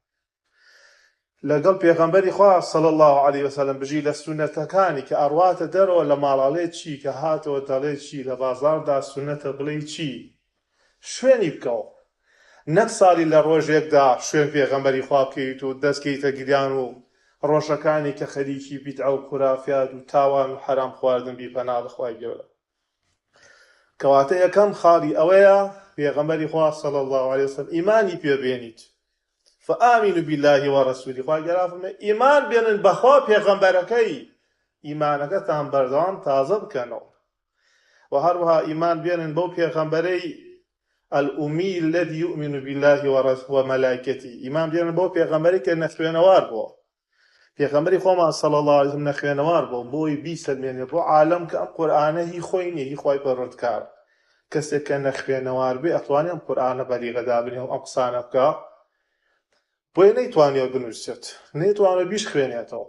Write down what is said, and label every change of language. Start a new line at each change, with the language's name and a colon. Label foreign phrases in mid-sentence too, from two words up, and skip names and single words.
Central Kurdish: لەگەڵ پێغەمبەری خوا
Arabic: صلی الله علیه وسلم
Central Kurdish: بژی لە سونەتەکانی کە ئەڕواتە دەرەوە لە ماڵاڵێ چی کە هاتەوە دەڵێ چی لە بازاڕدا سونەتە بڵێ چی شوێنی بکەوە، نەک ساڵی لە ڕۆژێکدا شوێن پێغەمبەری خوا بکەیت و دەستکەیتە گریان و ڕۆژەکانی کە خەریکی بیدعە و خورافات و تاوان و حرام خواردن بی پەنا بخوای گەورە. کەواتە یەکەم خاڵی ئەوەیە پێغەمبەری خوا
Arabic: صلی الله علیه وسلم
Central Kurdish: ئیمانی پێبێنیت.
Arabic: فآمنوا بالله ورسوله.
Central Kurdish: خوا گەورە فەرمێ ئیمان بێنن بەخوا پێغەمبەرەکەی، ئیمانەکەتان بەردەوام تازە بکەنەوە. و هەروەها ئیمان بێنن بەو پێغەمبەرەی
Arabic: الأمی الذي يؤمن بالله وملائكته.
Central Kurdish: ئیمان بێنن بەو پێغەمبەرەی کە نەخوێنەوار بووە. پێغەمبەری خۆمان
Arabic: صلی الله علیه وسلم
Central Kurdish: نەخوێنەوار بوو بۆی بیسەلمێنێ بۆ عالەم کە ئەم قورئانە هی خۆی نییە، هی خوای پەروەردگار. کەسێک کە نەخوێنەوار بێ ئەتوانێ ئەم قورئانە بەلیغە دابنێ و ئەم قسانە بکە، بۆیە نەیتوانێ بنووسێت، نەیتوانێ بیش خوێنێتەوە.